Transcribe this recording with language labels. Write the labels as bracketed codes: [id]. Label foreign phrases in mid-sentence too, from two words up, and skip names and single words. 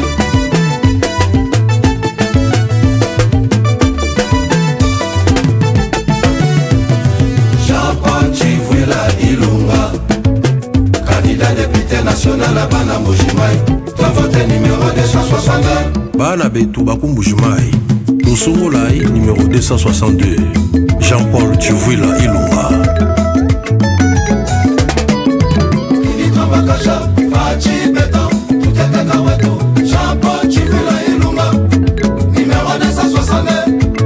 [fr] Député national à Banamboujimai, tu as voté numéro 262. [lua] Bana Betou Bakumbujimai, Nsongolai numéro 262. [fr] Jean-Paul Chivuila Ilunga. Jean-Paul Chivuila Ilunga, numéro 262.